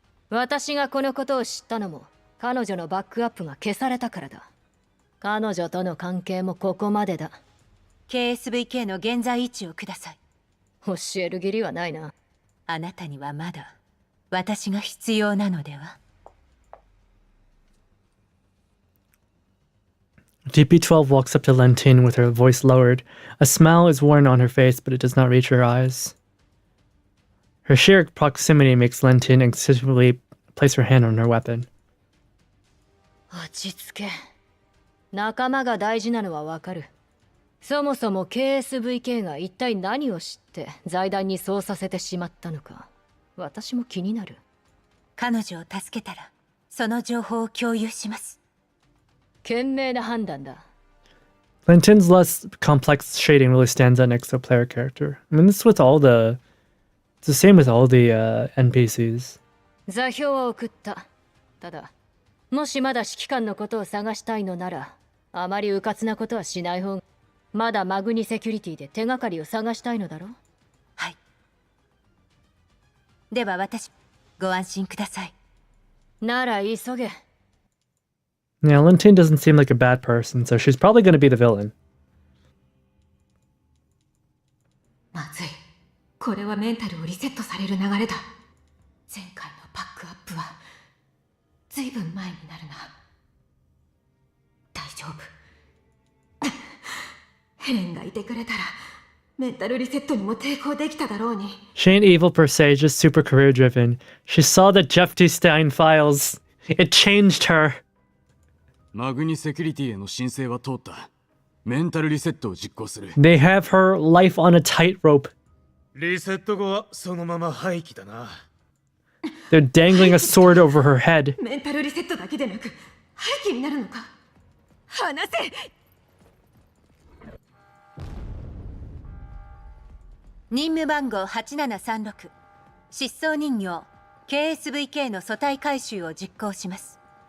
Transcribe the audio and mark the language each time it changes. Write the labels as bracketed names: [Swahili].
[Japanese] 私がこのことを知ったのも彼女のバックアップが消されたからだ。彼女との関係もここまでだ。 KSVK の現在位置をください。教える義理はないな。あなたにはまだ私が必要なのでは？ [English] DP12 walks up to Lentine with her voice lowered. A smile is worn on her face, but it does not reach her eyes. Her sheer proximity makes Lentine instinctively place her hand on her weapon. [Japanese] 落ち着け。仲間が大事なのはわかる。そもそも KSVK が一体何を知って財団にそうさせてしまったのか、私も気になる。彼女を助けたらその情報を共有します。賢明な判断だ。 [English] Lentine's less complex shading really stands out next to a player character. I mean, this with all the... It's the same with all the NPCs. [Japanese] 座標を送った。ただ、もしまだ指揮官のことを探したいのなら、あまり迂闊なことはしない方が。まだマグニセキュリティで手がかりを探したいのだろう。はい。では私、ご安心ください。なら急げ。 [English] Yeah, Lentine doesn't seem like a bad person, so she's probably going to be the villain. [Japanese] まずい。これはメンタルをリセットされる流れだ。前回のバックアップはずいぶん前になるな。大丈夫。ヘレンがいてくれたらメンタルリセットにも抵抗できただろうに。 [English] She ain't evil per se, just super career driven. She saw the GF2 Stein files. It changed her. [Japanese] マグニセキュリティへの申請は通った。メンタルリセットを実行する。 [English] They have her life on a tightrope. [Japanese] リセット後はそのまま廃棄だな。 [English] They're dangling a sword over her head. [Japanese] メンタルリセットだけでなく廃棄になるのか。話せ。任務番号8736、失踪人形 KSVK の組対回収を実行します。